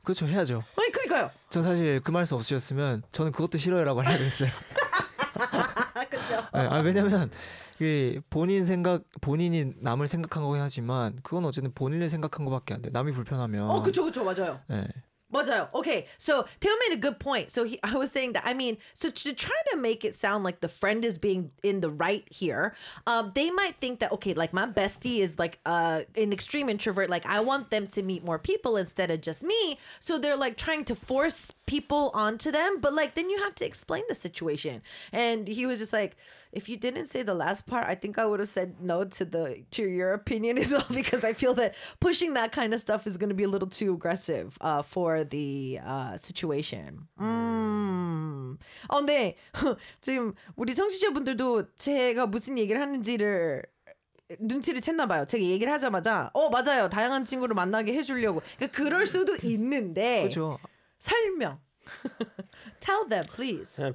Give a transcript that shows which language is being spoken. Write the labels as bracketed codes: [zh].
[ko] 그렇죠. 해야죠. 아니, 그러니까요. 저 사실 그 말씀 없으셨으면 저는 그것도 싫어요라고 하려고 했어요. 그렇죠. 네, 아, 왜냐면 그 본인 생각 본인이 남을 생각한 거긴 하지만 그건 어쨌든 본인을 생각한 거밖에 안 돼. 남이 불편하면. 어, 그렇죠. 그렇죠. 맞아요. 네. 맞아요. [en] Okay, so Taylor made a good point. So he, I was saying that, I mean, so to try to make it sound like the friend is being in the right here, they might think that, okay, like my bestie is like an extreme introvert. Like I want them to meet more people instead of just me. So they're like trying to force people onto them. But like, then you have to explain the situation. And he was just like, if you didn't say the last part, I think I would have said no to your opinion as well, because I feel that pushing that kind of stuff is going to be a little too aggressive for the situation. [ko] 어, 네. 지금 우리 청취자분들도 제가 무슨 얘기를 하는지를 눈치를 챘나 봐요. 제가 얘기를 하자마자 어 맞아요. 다양한 친구를 만나게 해주려고. 그러니까 그럴 수도 있는데. 그렇죠. 설명. [en] Tell them, please.